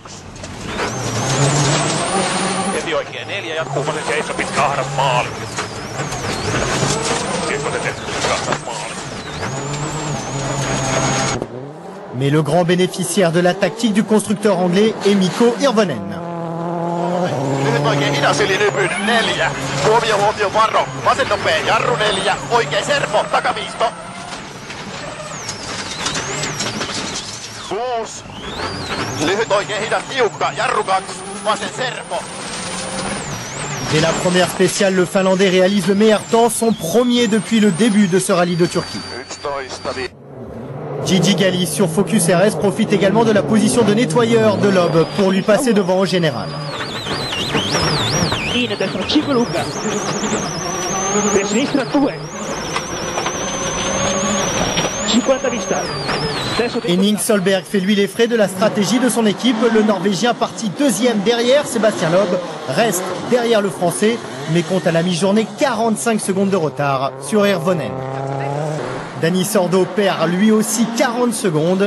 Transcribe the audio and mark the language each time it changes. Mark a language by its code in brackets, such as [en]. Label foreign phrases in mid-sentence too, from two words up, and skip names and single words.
[fr] Mais le grand bénéficiaire de la tactique du constructeur anglais est Mikko Hirvonen. [fi] Nyt oikein hidas eli nypyn 4. Huomio, varo. Vasen nopea, jarru 4. Oikein servo, takaviisto. 6. Lyhyt oikein hidas tiukka, jarru 2. Vasen servo. [fr] Dès la première spéciale, le Finlandais réalise le meilleur temps, son premier depuis le début de ce rallye de Turquie. 11. Gigi Galli sur Focus RS profite également de la position de nettoyeur de Loeb pour lui passer devant au général. [it] In destra 5 lunga, per sinistra 2, 50 vista. [fr] Henning Solberg fait lui les frais de la stratégie de son équipe. Le Norvégien parti 2e derrière Sébastien Loeb reste derrière le Français mais compte à la mi-journée 45 secondes de retard sur Hirvonen. Dani Sordo perd lui aussi 40 secondes.